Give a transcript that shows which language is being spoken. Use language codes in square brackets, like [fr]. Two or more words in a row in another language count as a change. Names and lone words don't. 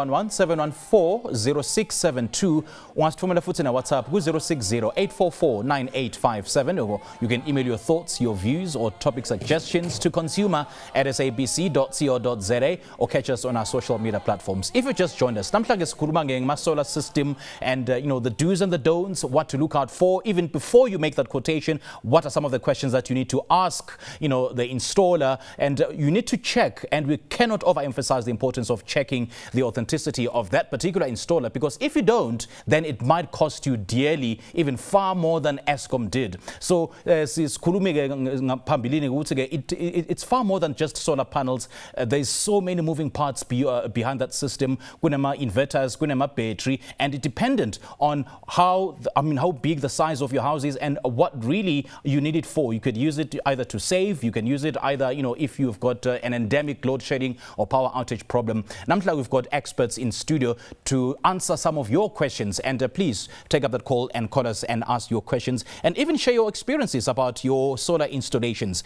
[en] 011-714-0672 [zu] ungasithumela futhi na WhatsApp ku [en] 060-844-9857 or you can email your thoughts, your views or topic suggestions to consumer@sabc.co.za or catch us on our social media platforms. If you just joined us, [zu] namhla ke sikhuluma ngema [en] solar system and you know the do's and the don'ts, what to look out for. Even before you make that quotation, what are some of the questions that you need to ask, you know, the installer, and you need to check, and we cannot overemphasize the importance of checking the authenticity of that particular installer, because if you don't, then it might cost you dearly, even far more than Eskom did. So it's far more than just solar panels. There's so many moving parts behind that system. Kunema inverters, kunema battery, and it's dependent on how big the size of your house is and what really you need it for. You could use it either to save, you can use it either, you know, if you've got an endemic load shedding or power outage problem. Namhla, we've got experts in studio to answer some of your questions, and please take up that call and call us and ask your questions and even share your experiences about your solar installations.